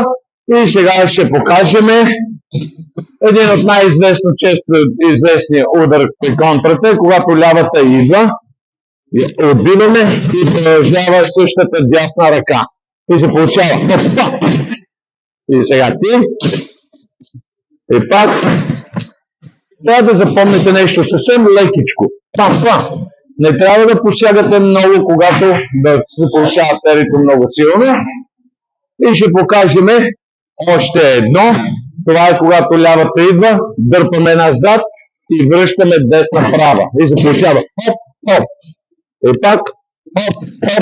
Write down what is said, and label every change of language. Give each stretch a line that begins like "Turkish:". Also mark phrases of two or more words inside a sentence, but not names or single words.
Bulgarian: И сега ще покажем един от най-известно често известния удар при контрата, когато лявата идва, отбиваме и продължава същата дясна ръка. И се получава. Хоп-па! И сега ти. И пак. Трябва да запомните нещо съвсем лекичко. Па-па! Не трябва да посягате много, когато да се получава перито много силно. И ще покажем още едно. Това е когато лявата идва, дърпаме назад и връщаме десна права. И се получава хоп-хоп. И пак хоп-хоп.